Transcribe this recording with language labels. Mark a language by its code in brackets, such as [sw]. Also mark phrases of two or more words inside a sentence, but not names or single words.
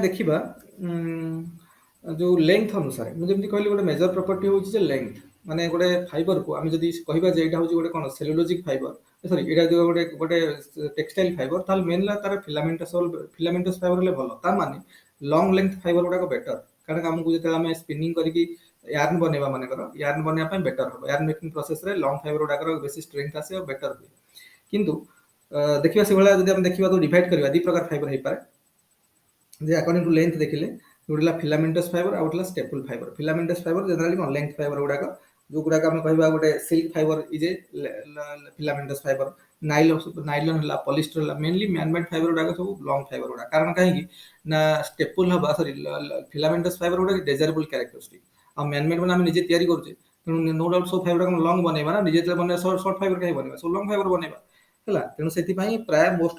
[or] ଦେଖିବା ଯେଉଁ ଲେନ୍ଥ ଅନୁସାରେ ମୁଁ ଯେମିତି କହିଲି ଗୋଟେ [en] major property [or] ହେଉଛି ଯେ ଲେନ୍ଥ ମାନେ ଗୋଟେ ଫାଇବରକୁ ଆମେ ଯଦି କହିବା ଯେ ଏଇଟା ହେଉଛି ଗୋଟେ କ'ଣ [en] cellulosic fiber [or] ସରି ଏଇଟା ଯଦି ଗୋଟେ ଗୋଟେ [en] textile fiber [or] ତାହେଲେ ମେନ୍ ହେଲା ତାର [en] filaments fiber [or] ହେଲେ ଭଲ ତା ମାନେ [en] long length fiber [or] ଗୁଡ଼ାକ ବେଟର କାରଣ ଆମକୁ ଯେତେବେଳେ ଆମେ ସ୍ପିନିଂ କରିକି ୟାର୍ନ ବନେଇବା ମନେକର ୟାର୍ନ ବନେଇବା ପାଇଁ ବେଟର ହେବ [en] yarn making [or] ପ୍ରୋସେସରେ [en] long fiber [or] ଗୁଡ଼ାକର ବେଶୀ ଷ୍ଟ୍ରେଂଥ ଆସେ ଆଉ ବେଟର ହୁଏ କିନ୍ତୁ ଦେଖିବା ସେଭଳିଆ ଯଦି ଆମେ ଦେଖିବା ତ ଡିଭାଇଡ୍ କରିବା ଦୁଇ ପ୍ରକାର ଫାଇବର ହେଇପାରେ যে [en] according to length [or] ଦେଖିଲେ ଗୋଟେ ହେଲା [en] filamentous fiber [or] ଆଉ ଗୋଟେ ହେଲା [en] staple fiber filamentous fiber generally [or] କ'ଣ length fiber ଗୁଡ଼ାକ ଯୋଉଗୁଡ଼ାକ ଆମେ କହିବା ଗୋଟେ [en] silk fiber is a filamentous fiber [or] ନାଇଲନ ହେଲା ପଲିଷ୍ଟର ହେଲା ମେନଲି [en] man made fiber [or] ଗୁଡ଼ାକ ସବୁ [en] long fiber [or] ଗୁଡ଼ା କାରଣ କାହିଁକି ନା ଷ୍ଟେପୁଲ ହବା ସରି [en] filamentous fiber [or] ଗୁଡ଼ା [en] desirable characteristic [or] ଆଉ [en] man made [or] ମାନେ ଆମେ ନିଜେ ତିଆରି କରୁଛେ ତେଣୁ [en] no doubt [or] ସବୁ ଫାଇବର ଗୁଡ଼ା ଲଙ୍ଗ ବନେଇବା ନା ନିଜେ ଯେତେବେଳେ ବନେଇବା [en] short fiber [or] କାହିଁ ବନେଇବା ସବୁ [en] long fiber [or] ବନେଇବା ହେଲା ତେଣୁ ସେଥିପାଇଁ ପ୍ରାୟ [en] most of